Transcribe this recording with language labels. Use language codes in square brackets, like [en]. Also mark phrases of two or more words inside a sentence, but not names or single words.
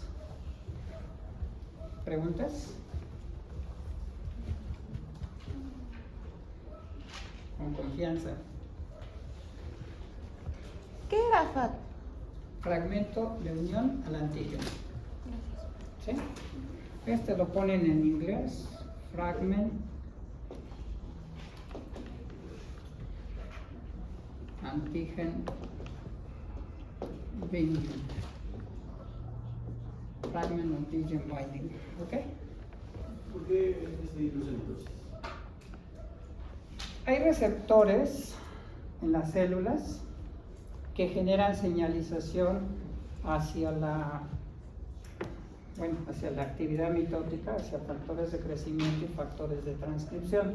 [es] ¿Preguntas? Con confianza. ¿Qué era FAD? Fragmento de unión al antígeno. ¿Sí? Este lo ponen en inglés. [en] Fragment antigen binding. Fragment antigen binding. [es] ¿Ok? ¿Por qué se induce entonces? Hay receptores en las células que generan señalización hacia la actividad mitótica, hacia factores de crecimiento y factores de transcripción.